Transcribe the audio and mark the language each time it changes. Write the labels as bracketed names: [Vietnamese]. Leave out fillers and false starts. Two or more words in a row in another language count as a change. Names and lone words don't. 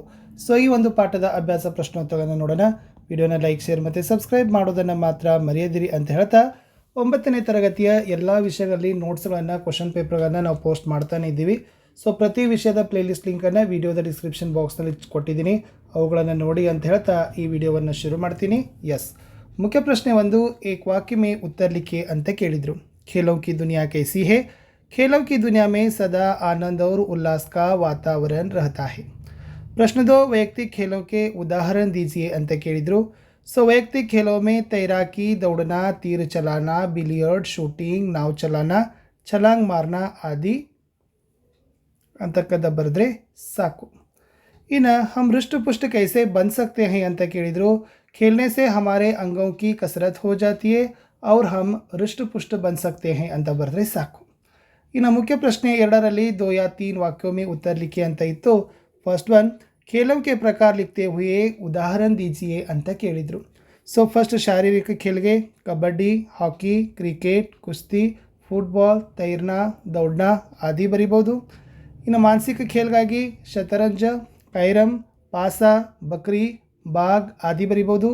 [Kannada] ಸೊ ಈ ಒಂದು ಪಾಠದ ಅಭ್ಯಾಸ ಪ್ರಶ್ನೋತ್ತರಗಳನ್ನು ನೋಡೋಣ. ವಿಡಿಯೋನ ಲೈಕ್, ಶೇರ್ ಮತ್ತು ಸಬ್ಸ್ಕ್ರೈಬ್ ಮಾಡೋದನ್ನು ಮಾತ್ರ ಮರೆಯದಿರಿ ಅಂತ ಹೇಳ್ತಾ 9ನೇ ತರಗತಿಯ ಎಲ್ಲ ವಿಷಯಗಳಲ್ಲಿ ನೋಟ್ಸ್ಗಳನ್ನು, [English] question papers [Kannada] ನಾವು ಪೋಸ್ಟ್ ಮಾಡ್ತಾನೆ ಇದ್ದೀವಿ. ಸೊ ಪ್ರತಿ ವಿಷಯದ [English] playlist link [Kannada] ವಿಡಿಯೋದ [English] description box [Kannada] ಕೊಟ್ಟಿದ್ದೀನಿ, ಅವುಗಳನ್ನು ನೋಡಿ ಅಂತ ಹೇಳ್ತಾ ಈ ವಿಡಿಯೋವನ್ನು ಶುರು ಮಾಡ್ತೀನಿ. ಮುಖ್ಯ ಪ್ರಶ್ನೆ 1, [Hindi] एक वाक्य में उत्तर लिखिए [Kannada] ಅಂತ ಕೇಳಿದರು. [Hindi] खेलों की दुनिया कैसी है? खेलों की दुनिया में सदा आनंद और उल्लास का वातावरण रहता है. प्रश्न 2, वैयक्तिक खेलों के उदाहरण दीजिए [Kannada] ಅಂತ ಕೇಳಿದರು. [Hindi] ಸೊ वैयक्तिक खेलों में तैराकी, दौड़ना, तीर चलाना, बिलियर्ड, शूटिंग, नाव चलाना, छलांग मारना आदि [Kannada] ಅಂತಕ್ಕಂಥ ಬರೆದ್ರೆ ಸಾಕು. [Hindi] इन्हें हम हृष्ट पुष्ट कैसे बन सकते हैं [Kannada] ಅಂತ ಕೇಳಿದರು. [Hindi] खेलने से हमारे अंगों की कसरत हो जाती है और हम हृष्ट पुष्ट बन सकते हैं [Kannada] ಅಂತ ಬರೆದ್ರೆ ಸಾಕು. ಇನ್ನು ಮುಖ್ಯ ಪ್ರಶ್ನೆ 2ರಲ್ಲಿ [Hindi] 2 या 3 वाक्यों में उत्तर लिखिए [Kannada] ಅಂತ ಇತ್ತು. [Hindi] फर्स्ट 1, खेलों के प्रकार लिखते हुए उदाहरण दीजिए [Kannada] ಅಂತ ಕೇಳಿದರು. ಸೊ ಫಸ್ಟ್ ಶಾರೀರಿಕ खेलಗೆ ಕಬಡ್ಡಿ, ಹಾಕಿ, ಕ್ರಿಕೆಟ್, ಕುಸ್ತಿ, ಫುಟ್ಬಾಲ್, [Hindi] तैरना, दौड़ना [Kannada] ಆದಿ ಬರಿಬೋದು. ಇನ್ನು ಮಾನಸಿಕ ಖೇಲ್ಗಾಗಿ ಶತರಂಜ, ಕೈರಮ್, ಪಾಸ, ಬಕ್ರಿ, ಬಾಗ್ ಆದಿ ಬರಿಬೋದು.